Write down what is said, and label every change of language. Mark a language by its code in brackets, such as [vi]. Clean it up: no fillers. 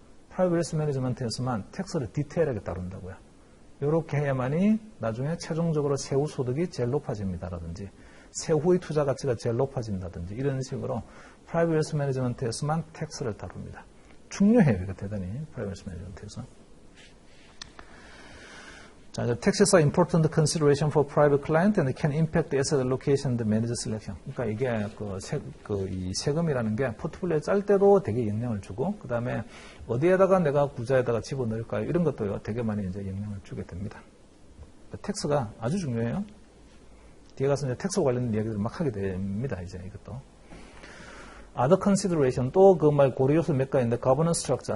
[ko] Private Wealth Management에서만 텍스를 디테일하게 다룬다고요. 이렇게 해야만이 나중에 최종적으로 세후 소득이 제일 높아집니다라든지 세후의 투자 가치가 제일 높아진다든지 이런 식으로 Private Wealth Management에서만 텍스를 다룹니다. 중요해요. 이거 대단히 Private Wealth Management에서. [en] 자, taxes are important consideration for private client and can impact the asset allocation and manager selection. [ko] 그러니까 이게 이 세금이라는 게 포트폴리오 짤 때도 되게 영향을 주고, 그 다음에 어디에다가 내가 구자에다가 집어넣을까요? 이런 것도요, 되게 많이 이제 영향을 주게 됩니다. 텍스가 아주 중요해요. 뒤에 가서 이제 텍스 관련된 이야기를 막 하게 됩니다, 이제 이것도. [en] Other consideration, [ko] 또 그 말 고려 요소 몇 가지인데, governance structure.